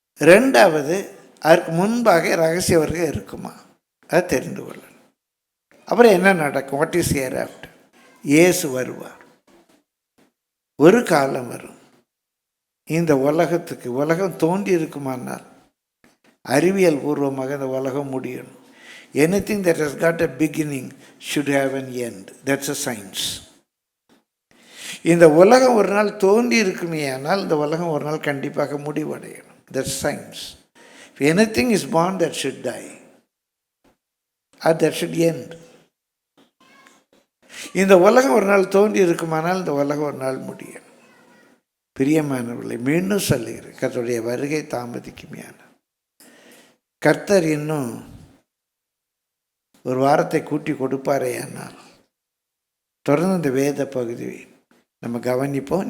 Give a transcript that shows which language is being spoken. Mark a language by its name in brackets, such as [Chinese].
[Tamil] ரெண்டாவது, அதற்கு முன்பாக ரகசிய வருகை இருக்குமா, அதை தெரிந்து கொள்ளணும். அப்புறம் என்ன நடக்கும்? What is here after? இயேசு வருவார். ஒரு காலம் வரும், இந்த உலகம் தோன்றி இருக்குமானால் அறிவியல் பூர்வமாக இந்த உலகம் முடியணும். [English] Anything that has got a beginning should have an end. That's a science. [Tamil] இந்த உலகம் ஒரு நாள் தோன்றி இருக்குமே, ஆனால் இந்த உலகம் ஒரு நாள் கண்டிப்பாக முடிவடையணும். [English] That's science. If anything is born, that should die or that should end. [Tamil] இந்த உலகம் ஒரு நாள் தோன்றி இருக்குமானால் இந்த உலகம் ஒரு நாள் முடியும். பிரியமானவர்களை, மீண்டும் சொல்லுகிறேன், கர்த்தருடைய வருகை தாமதிக்குமையான கர்த்தர் இன்னும் ஒரு வாரத்தை கூட்டி கொடுப்பாரே. ஆனால் தொடர்ந்து இந்த வேத பகுதி நம்ம கவனிப்போம்.